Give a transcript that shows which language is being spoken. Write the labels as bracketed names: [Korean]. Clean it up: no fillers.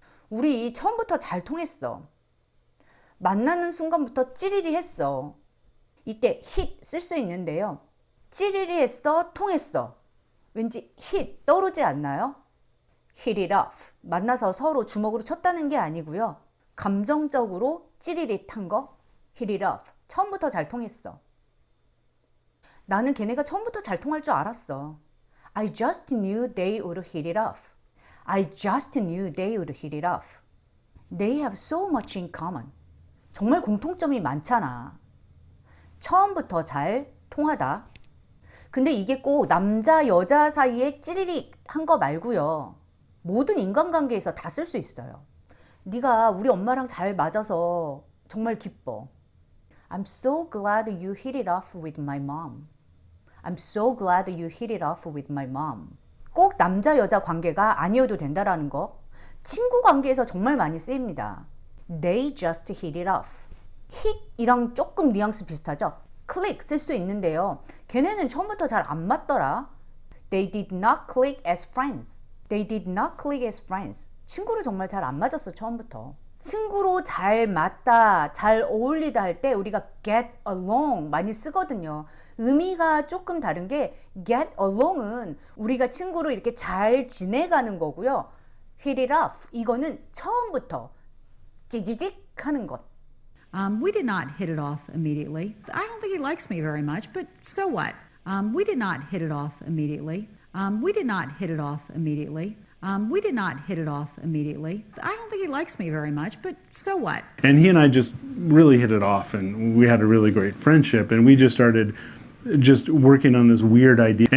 [Korean] 우리 처음부터 잘 통했어. 만나는 순간부터 찌리리 했어. 이때 hit 쓸 수 있는데요. 찌리리 했어, 통했어. 왠지 hit 떠오르지 않나요? [English] hit it off. [Korean] 만나서 서로 주먹으로 쳤다는 게 아니고요. 감정적으로 찌릿한 거 hit it off. 처음부터 잘 통했어. 나는 걔네가 처음부터 잘 통할 줄 알았어. [English] I just knew they would hit it off. I just knew they would hit it off. They have so much in common. [Korean] 정말 공통점이 많잖아. 처음부터 잘 통하다. 근데 이게 꼭 남자 여자 사이에 찌리릭 한 거 말고요. 모든 인간관계에서 다 쓸 수 있어요. 네가 우리 엄마랑 잘 맞아서 정말 기뻐. [English] I'm so glad you hit it off with my mom. I'm so glad you hit it off with my mom. [Korean] 꼭 남자 여자 관계가 아니어도 된다라는 거. 친구 관계에서 정말 많이 쓰입니다. [English] They just hit it off. [Korean] hit이랑 조금 뉘앙스 비슷하죠? click 쓸 수 있는데요. 걔네는 처음부터 잘 안 맞더라. [English] They did not click as friends. They did not click as friends. [Korean] 친구로 정말 잘 안 맞았어, 처음부터. 친구로 잘 맞다, 잘 어울리다 할 때 우리가 get along 많이 쓰거든요. 의미가 조금 다른 게 get along은 우리가 친구로 이렇게 잘 지내가는 거고요. hit it off 이거는 처음부터 찌지직 하는 것. [English] We did not hit it off immediately. I don't think he likes me very much, but so what? We did not hit it off immediately. We did not hit it off immediately. We did not hit it off immediately. I don't think he likes me very much, but so what? And he and I just really hit it off, and we had a really great friendship, and we just started just working on this weird idea.